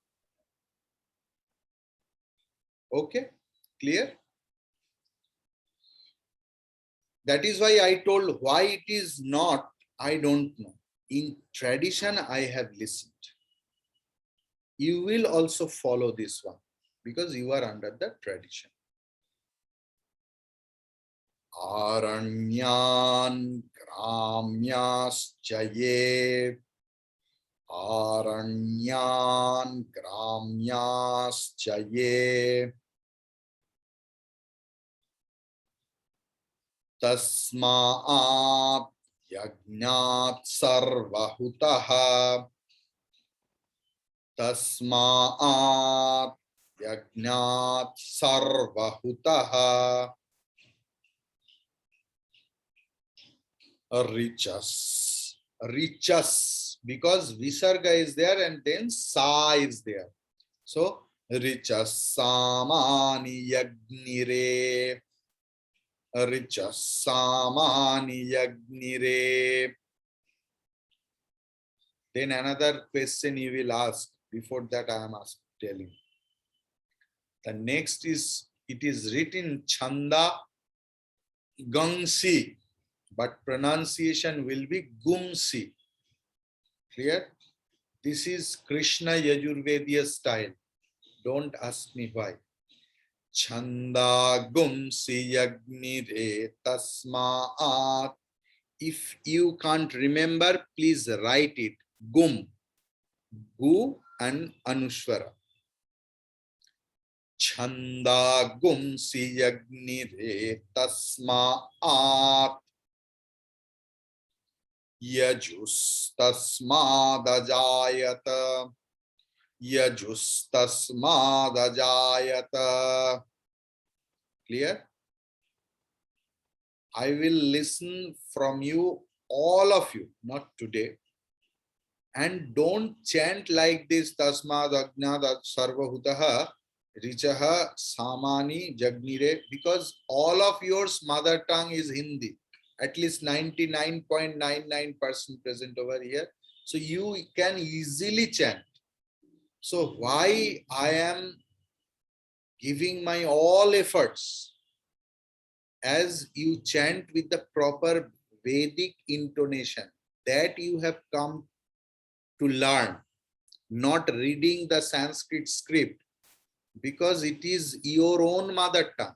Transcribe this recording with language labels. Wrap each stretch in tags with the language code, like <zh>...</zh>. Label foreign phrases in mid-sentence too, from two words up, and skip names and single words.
<en>Okay, clear? That is why I told why it is not, I don't know. In tradition, I have listened. You will also follow this one because you are under the tradition.</en> <sa>आरण्यान् ग्राम्याश्च ये. आरण्यान् ग्राम्याश्च ये. तस्मात् यज्ञात् सर्वहुतः. तस्मात् यज्ञात् सर्वहुतः. Richus,</sa> <en>because visarga is there and then sa is there.</en> <sa>So ऋचः सामानि जज्ञिरे. ऋचः सामानि जज्ञिरे.</sa> <en>Then another question you will ask. Before that, I am telling. The next is, it is written</en> <sa>छन्दा गंसि,</sa> <en>but pronunciation will be Gumsi. Clear? This is Krishna Yajurvediya style. Don't ask me why.</en> <sa>छन्दा गुंसि जज्ञिरे तस्मात्.</sa> <en>If you can't remember, please write it. Gum. Gu and Anushwara.</en> <sa>छन्दा गुंसि जज्ञिरे तस्मात् यजुस्तस्मादजायत यजुस्तस्मादजायत.</sa> <en>Clear? I will listen from you, all of you, not today. And don't chant like this,</en> <sa>तस्माद् यज्ञात् सर्वहुतः ऋचः सामानि जज्ञिरे,</sa> <en>because all of yours mother tongue is Hindi. At least 99.99% present over here. So you can easily chant. So why I am giving my all efforts as you chant with the proper Vedic intonation that you have come to learn, not reading the Sanskrit script, because it is your own mother tongue.</en>